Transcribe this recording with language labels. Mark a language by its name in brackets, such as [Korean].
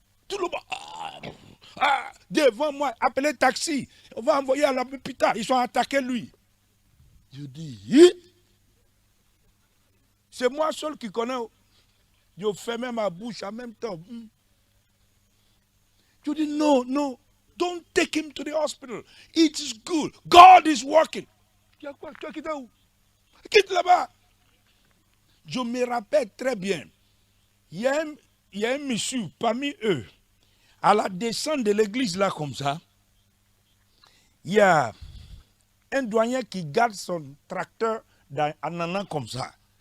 [French] tout le monde. Devant moi, appelez taxi. On va envoyer à l'hôpital. Ils sont attaqués lui. Je dis, c'est moi seul qui connais. Je fermais ma bouche en même temps. Je dis, non, non. [English] Don't take him to the hospital. It is good. God is working. [French] Tu as quoi? Tu as quitté où? Quitte là-bas. Je me rappelle très bien. Il y a un monsieur parmi eux. À la descente de l'église là comme ça, il y a un douanier qui garde son tracteur en allant comme ça.